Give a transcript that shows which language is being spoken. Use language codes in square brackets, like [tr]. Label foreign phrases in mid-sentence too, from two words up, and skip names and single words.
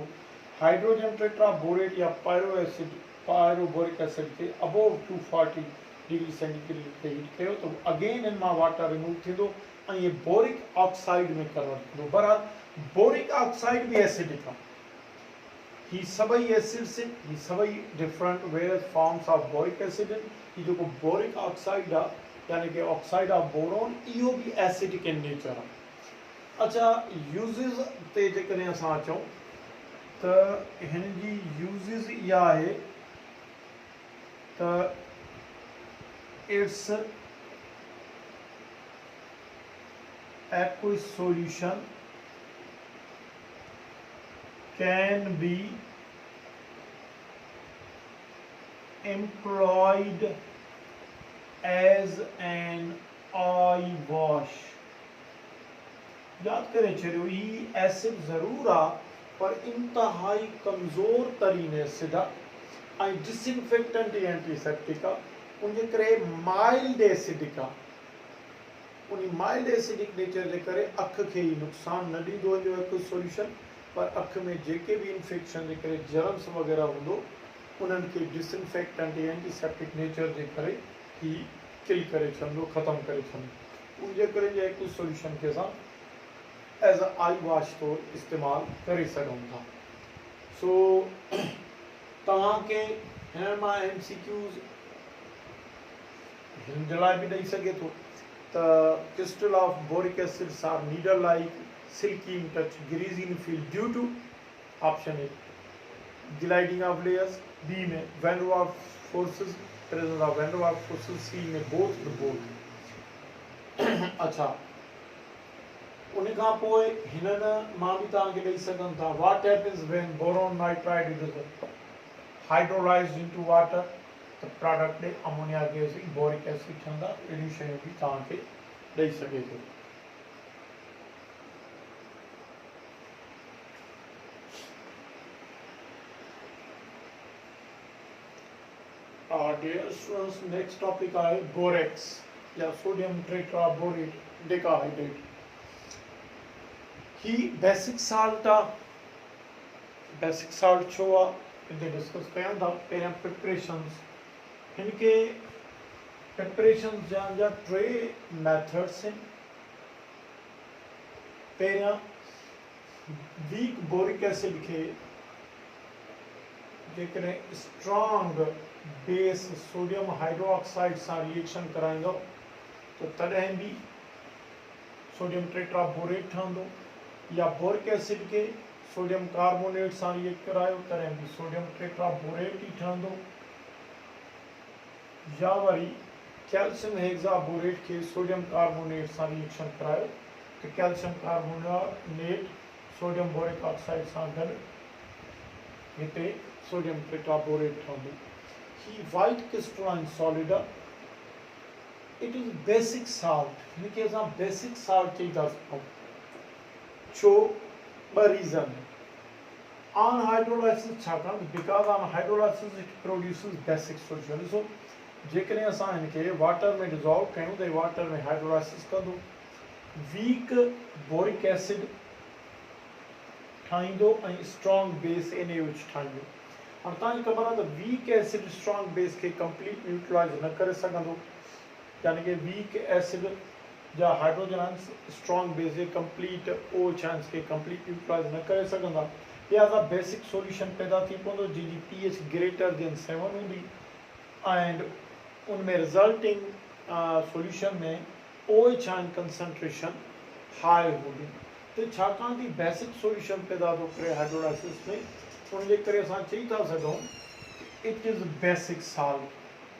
[en] hydrogen tetraborate [sd] या [en] pyroboric acid [sd] के [en] above 240 degree centigrade [sd] ते हीट कयो तो अगेन इन मां [en] water remove [sd] थींदो ऐं ये [en] boric oxide [sd] में कन्वर्ट थींदो। बहरहाल [en] boric oxide [sd] भी एसिडिक आहे। ही सभई एसिड्स आहिनि, ही सभई [en] different various forms of boric acid [sd] आहिनि। ही जेको [en] boric oxide [sd] आहे यानी कि [en] oxide of boron [sd] इहो भी [en] acidic in nature [sd] आहे। अच्छा, यूज़िस ते जेकॾहिं असां अचूं त हिन जी यूज़िस इहा आहे त [en] its aqueous solution can be employed as an eye wash. [sd] याद करें छो ही एसिड ज़रूर आ पर इंतहाई कमज़ोर तरीन एसिड आ डिसइंफेक्टेंट या एंटीसेप्टिक आ उनके करे [en] mild acidic [sd] आ। उन [en] mild acidic nature [sd] के करे अख के ही नुकसान न दींदो हिकु सोल्यूशन पर अख में जेके भी इन्फेक्शन के करे जर्म्स वगैरह होंदो उन्हनि के डिसइंफेक्टेंट या [en] antiseptic nature [sd] के करे ही किल करे छंदो, खत्म करे छंदो। उनके करे जे हिकु सोल्यूशन के साथ [en] as a eye wash [sd] तो इस्तेमाल करे सघूं था। सो तव्हांखे हिन मां MCQs हिन जे लाइ बि ॾेई सघे थो त [en] crystal of boric acids are needle like, silky in touch, greasy in feel due to option A gliding of layers, [sd] B में [en] van der Waals forces, presence of van der Waals forces, [sd] C में [en] both the both। [sd] अच्छा, उन खां पोइ हिननि मां बि तव्हांखे ॾेई सघनि था [en] what happens when boron nitride is hydrolyzed into water, the product [sd] ॾे [en] ammonia gas boric acid [sd] ठहंदा। अहिड़ियूं शयूं बि तव्हांखे ॾेई सघे थो। [en] dear students, next topic [sd] आहे बोरेक्स या [en] sodium tetraborate decahydrate. [sd] ही [en] basic salt [sd] आहे। [en] basic salt [sd] छो आहे हिते डिस्कस कयूं था। पहिरियां प्रिपरेशंस, इनके प्रिपरेशन जा टे मेथड्स आहिनि। पहिरियां [en] weak boric acid [sd] के जेकॾहिं [en] strong base sodium hydroxide [sd] सां रिएक्शन कराईंदो तो तॾहिं भी [en] sodium tetraborate [sd] ठहंदो, या [en] boric acid [sd] के [en] sodium carbonate [sd] सां रिएक्ट करायो तॾहिं भी [en] sodium tetraborate [sd] ही ठहंदो, या वरी [en] calcium hexaborate [sd] के [en] sodium carbonate [sd] सां रिएक्शन करायो तो [en] calcium carbonate sodium boric oxide [sd] सां गॾु हिते [en] sodium tetraborate [sd] ठहंदो। [en] ही white crystalline solid it is basic salt, [sd] हिनखे असां [en] basic salt [sd] चई था सघूं। छो? ॿ [en] reason on hydrolysis, छाकाणि because on hydrolysis it produces basic solution. [sd] ॾिसो जेकॾहिं असां हिनखे वाटर में डिज़ोल्व कयूं त वाटर में हाइड्रोलाइसिस कंदो, [en] weak boric acid [sd] ठाहींदो ऐं [en] strong base NaOH [sd] ठाहींदो। हाणे तव्हांखे ख़बर आहे त [en] weak acid strong base [sd] के [en] complete neutralize [sd] न करे सघंदो, यानी कि [en] weak acid [sd] जा [en] hydrogen ions strong base [sd] जे [en] complete OH ions [sd] के [en] complete neutralize [sd] न करे सघंदा। लिहाज़ा [en] basic solution [sd] पैदा थी पवंदो जंहिंजी [en] pH greater than 7 [sd] हूंदी एंड उनमें [en] resulting solution [sd] में [en] OH ion concentration high [sd] हूंदी। तो छाकाणि थी [en] basic solution [sd] पैदा थो करे हाइड्रोलाइसिस में, उनजे करे असां चई था सघूं [en] it is basic salt.